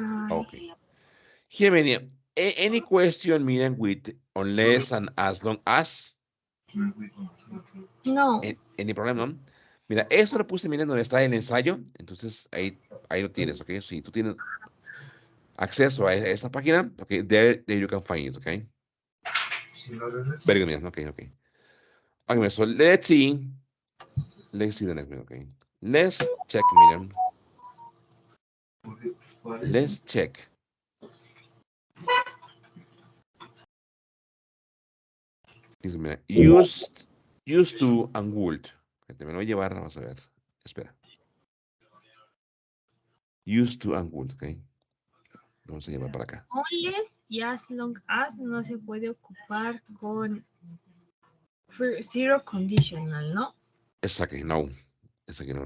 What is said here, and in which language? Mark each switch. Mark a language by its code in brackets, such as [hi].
[en] Okay. Here, Miriam. Any question, Miriam, with unless and as long as? No. Any problem, no? [es] Mira, eso lo puse, Miriam, donde está el ensayo. Entonces, ahí lo tienes, ¿ok? Si tú tienes acceso a esa página, [en] okay, there you can find it, okay? Very good, Miriam. Okay. Okay, so let's see the next one, okay? Let's check, Miriam. Let's check. [es] Dice, mira, used to and would. Te me lo voy a llevar, vamos a ver. Espera. Used to and would, ok. Vamos a llevar para acá. Unless y as long as no se puede ocupar con zero conditional, ¿no? Exacto, no. Exacto, no.